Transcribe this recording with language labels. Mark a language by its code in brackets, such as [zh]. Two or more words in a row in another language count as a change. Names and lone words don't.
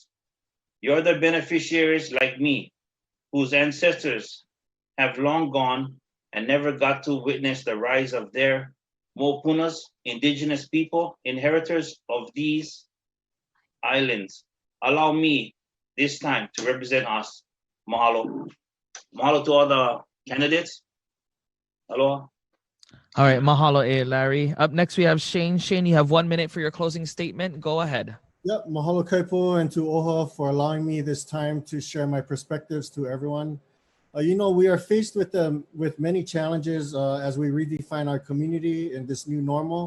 [en] You're the beneficiaries like me, whose ancestors have long gone and never got to witness the rise of their Mopunas, indigenous people, inheritors of these islands. Allow me this time to represent us. Mahalo. Mahalo to all the candidates. Aloha. All right, [haw] mahalo e [en] Larry. Up next, we have Shane. Shane, you have 1 minute for your closing statement. Go ahead. Yep, mahalo Kaipo and to OHA for allowing me this time to share my perspectives to everyone. You know, we are faced with many challenges as we redefine our community in this new normal.